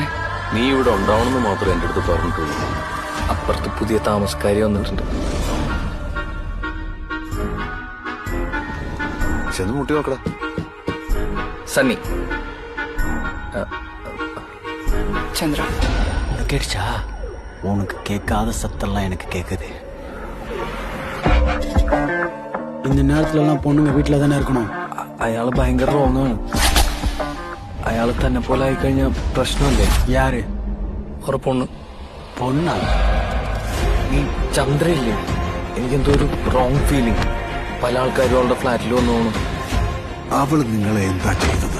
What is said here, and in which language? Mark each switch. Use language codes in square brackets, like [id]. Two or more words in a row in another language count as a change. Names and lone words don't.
[ml] നീ ഇവിടെ ഉണ്ടാവണമെന്ന് മാത്രമേ എൻ്റെ അടുത്ത് പറഞ്ഞിട്ടുള്ളൂ. അപ്പുറത്ത് പുതിയ താമസക്കാരി വന്നിട്ടുണ്ട്. ചെന്ന് മുട്ടി നോക്കടാ. സണ്ണി. ചന്ദ്ര, [ta] கேட்டுச்சா? உனக்கு கேட்காத சத்தெல்லாம் எனக்கு கேக்குது. இந்த நேரத்துல எல்லாம் பொண்ணுங்க வீட்டுல தானே இருக்கணும். [ml] അയാള് ഭയങ്കര റോങ്ങാണ്. അയാള് തന്നെ പോലെ ആയിക്കഴിഞ്ഞാൽ പ്രശ്നമല്ലേ? [ta] யாரு? [ml] ഒരു പൊണ്ണ്. [ta] பொண்ணா? [ml] ഈ ചന്ദ്രയില്ലേ, എനിക്കെന്തോ ഒരു [en] wrong feeling. [ml] പല ആൾക്കാരും അവളുടെ ഫ്ലാറ്റിൽ വന്നു പോകണം. അവൾ നിങ്ങളെ എന്താ ചെയ്തത്?